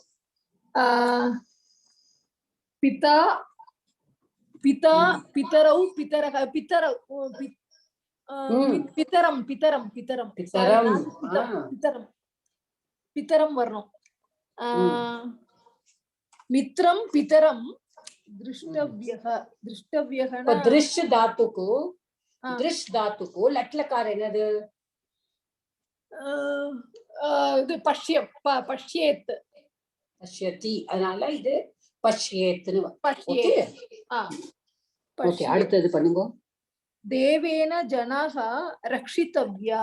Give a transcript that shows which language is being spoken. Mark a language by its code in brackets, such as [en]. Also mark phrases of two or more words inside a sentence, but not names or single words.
[sa] पिता पिता पितरौ पितरः पितरौ पितरम् पितरम् पितरम् பிதரம் பிதரம் पितरम् पितरम् வரணும். मित्रम् पितरम् दृष्टव्यः. दृष्टव्यः இப்போ दृश् धातुको दृश् धातुको लट्लकार என்னது? இது पश्य पश्येत् [ta] பஷ்யதி. அதனால இது பஷ்யேத்னு [sa] பஷ்யே. [ta] ஓகே, அடுத்து பண்ணுங்க. [sa] देवेन जनाः रक्षितव्याः.